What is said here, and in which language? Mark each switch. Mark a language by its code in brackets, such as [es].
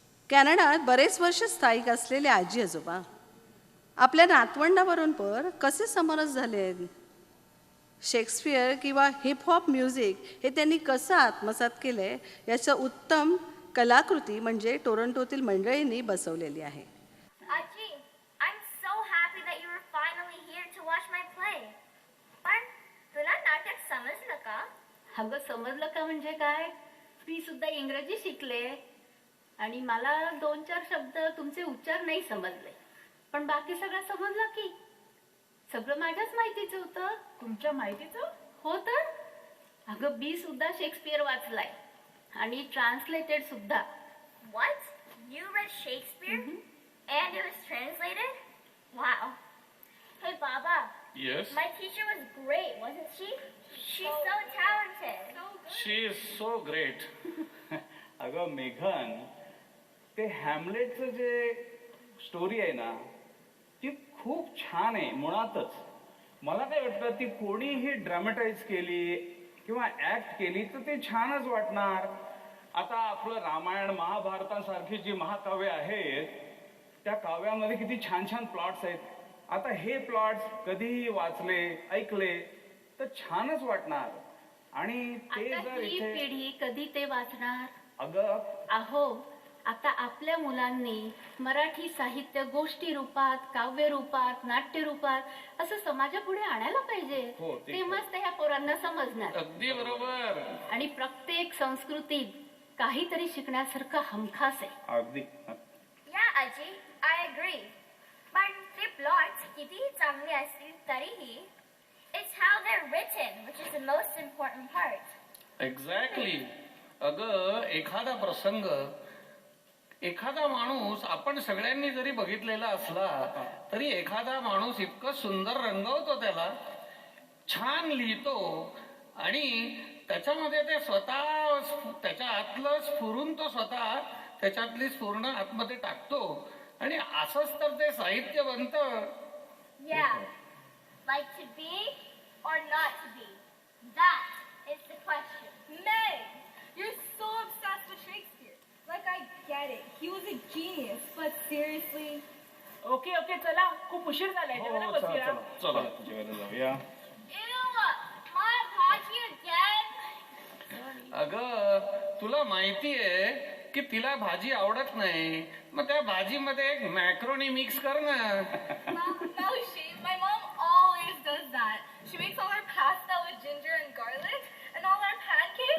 [mr] कॅनडात बरेच वर्ष स्थायिक असलेले आजी आजोबा आपल्या नातवंडाबरोबर कसे समरस झाले आहेत, शेक्सपियर किंवा हिपहॉप म्युझिक हे त्यांनी कसं आत्मसात केलं आहे याचं उत्तम कलाकृती म्हणजे टोरंटोतील मंडळींनी बसवलेली आहे. [en] आजी, I'm so happy that you were finally here to watch my play. [mr] पण तुला नाटक समजलं का? अगं समजलं का म्हणजे काय? मी सुद्धा इंग्रजी शिकले आणि मला 2-4 शब्द तुमचे उच्चार नाही समजले, पण बाकी सगळं समजलं की. सगळं माझ्याच माहितीचं होतं. तुमच्या माहितीचं? हो तर. अगं मी सुद्धा शेक्सपियर वाचलाय आणि ट्रान्सलेटेड सुद्धा. [en] What? You read Shakespeare? And it was translated? Wow. Hey Baba. Yes? My teacher was great, wasn't she? She's so talented. She is so great. [mr] अगं मेघन, ते हॅमलेटचं जे स्टोरी आहे ना ती खूप छान आहे मुळातच. मला काय वाटतं ती कोणीही ड्रॅमटाईज केली किंवा ॲक्ट केली तर ते छानच वाटणार. आता आपलं रामायण महाभारतासारखी जी महाकाव्य आहेत त्या काव्यामध्ये किती छान छान प्लॉट्स आहेत. आता हे प्लॉट्स कधीही वाचले ऐकले तर छानच वाटणार. आणि ते जर ही इथे पिढी कधी ते वाचणार? अगं अहो, आता आपल्या मुलांनी मराठी साहित्य गोष्टी रूपात, काव्य रूपात, नाट्य रूपात असं समाजापुढे आणायला पाहिजे. तेव्हाच त्या पोरांना समजणार. अगदी बरोबर. आणि प्रत्येक संस्कृतीत काहीतरी शिकण्यासारखं हमखास आहे. अगदी. [en] Yeah, Aji. I agree. [mr] पण ते plots कितीही चांगले असतील तरीही [en] it's how they're written which is the most important part. Exactly. [mr] अगं एखादा प्रसंग, एखादा माणूस आपण सगळ्यांनी जरी बघितलेला असला तरी एखादा माणूस इतकं सुंदर रंगवतो त्याला, छान लिहितो आणि त्याच्यामध्ये ते स्वतः त्याच्या आतलं स्फुरून तो स्वतः त्याच्यातली स्फुरण आतमध्ये टाकतो आणि असंच तर ते साहित्य बनतं. [en] Yeah. Like to be or not to be? That is the question. Meg, you're so obsessed with Shakespeare. Like, I get it. He was a genius, but seriously? [mr] Okay okay चला, खूप उशीर झालाय. जेवायला बसूया. चला जेवायला जाऊया. [en] Ew! My bhaji again? [mr] अगं तुला माहितीये की तिला भाजी आवडत नाही, मग त्या भाजीमध्ये एक मॅक्रोनी मिक्स कर ना. [en] No, my mom always does that. She makes all our pasta with ginger and garlic, and all our pancakes